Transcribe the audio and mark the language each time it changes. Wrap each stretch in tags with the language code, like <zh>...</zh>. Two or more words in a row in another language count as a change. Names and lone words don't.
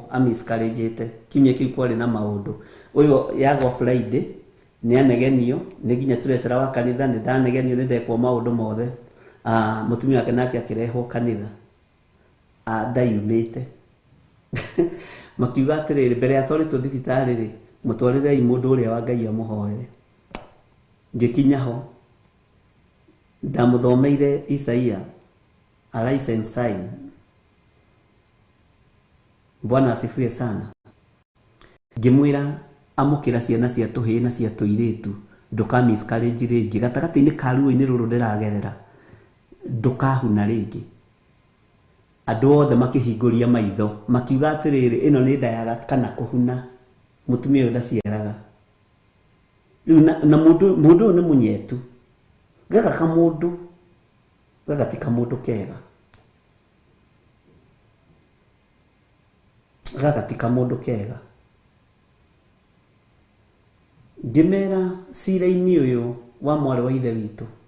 <ki>amiscarriagete kimye kiu kwari na maundu uyo yagwa Friday ni anegenio ni ginya turecera wa kanitha ni ndanegenio ni ndekwo maundu mothe mutumia wake nake akirehwo kanitha ndayumite makiuga atiriri mbere ya twaritwo thibitari ri mutwarirei mundu uria wa Ngai amuhoere ngikinya ho ndamuthomeire Isaia</ki> <en>arise and sign.</en> <sw>Bwana asifiwe sana.</sw> <ki>Ngimwira amukira ciana cia tuhii na cia tuiritu ndukamiscarage ringi gatagati-ini ka ruo-ini ruru ndiragerera ndukahuna ringi. Andu othe makihinguria maitho makiuga atiriri ino ni nda ya kana kuhuna mutumia uyu ndaciaraga na mundu ni munyetu gaka kamundu gaka ti kamundu kega gaka ti kamundu kega ngimera cira-ini uyu wa mwari wa ithe witu</ki>